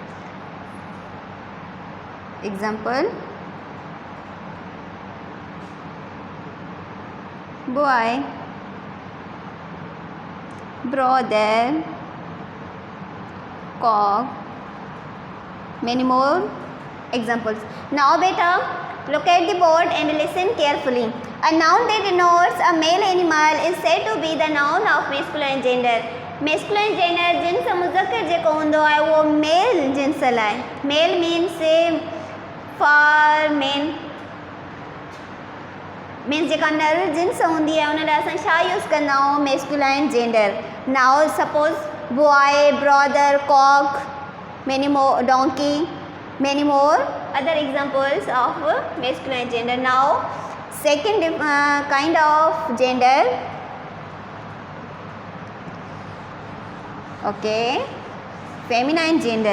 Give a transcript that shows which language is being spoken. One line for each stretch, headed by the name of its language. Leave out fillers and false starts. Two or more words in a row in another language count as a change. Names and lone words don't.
English: Example: boy, brother, cock. Many more examples. Now beta, look at the board and listen carefully. A noun that denotes a male animal is said to be the noun of masculine gender. Masculine gender
Sindhi: जिन्स मुज़क्कर जेको हूंदो आहे उहो मेल जिन्स लाइ.
English: Male means for men.
Sindhi: Means जेका नर जिन्स हूंदी आहे उन लाइ असां छा यूज़ कंदा आहियूं?
English: masculine gender. Now suppose boy, brother, cock, many more, donkey, many more other examples of masculine gender. Now second kind of gender, okay, feminine gender.